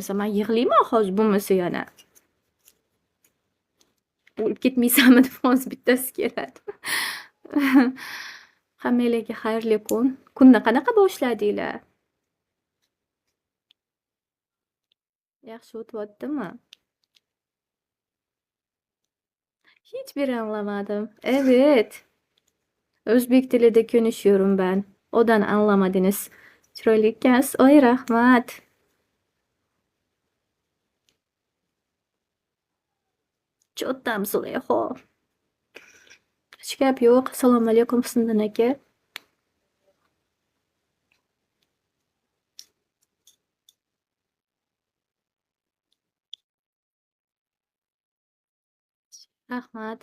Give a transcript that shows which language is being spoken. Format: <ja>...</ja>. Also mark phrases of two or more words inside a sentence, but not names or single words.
<uz>Men yig'layman hozir bo'lmasa yana. O'lib ketmaysanmi deb hozir bittasi keladi. Hammanglarga xayrli kun. Kunni qanaqa boshladinglar? Yaxshi o'tyaptimi?</uz> <tr>Hiç bir anlamadım. Evet.</tr> <uz>O'zbek tilida</uz> <tr>konuşuyorum ben. Odan anlamadınız.</tr> <uz>Chiroyli ekansiz. Oy, rahmat. Cho'ttam Zulayho. Hech gap yo'q. Assalomu alaykum Husniddin aka. Rahmat.</uz>